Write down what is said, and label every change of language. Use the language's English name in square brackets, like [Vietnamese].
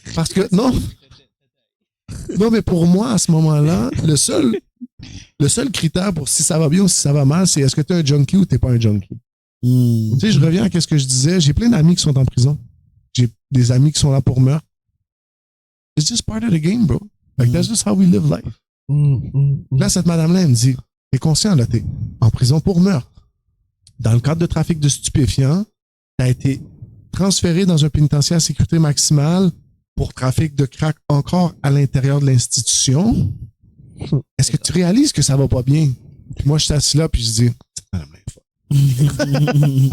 [French] Parce que, non, mais pour moi, à ce moment-là, le seul critère pour si ça va bien ou si ça va mal, c'est est-ce que t'es un junkie ou t'es pas un junkie. Tu sais, je reviens à ce que je disais. J'ai plein d'amis qui sont en prison. J'ai des amis qui sont là pour meurtre. [English] It's just part of the game, bro. Like, that's just how we live life. [French] Là, cette madame-là, elle me dit, t'es conscient, là, t'es en prison pour meurtre. Dans le cadre de trafic de stupéfiants, t'as été transféré dans un pénitencier à sécurité maximale pour trafic de crack encore à l'intérieur de l'institution. Est-ce que tu réalises que ça va pas bien? Puis moi, je suis assis là, puis je dis, cette madame-là est folle.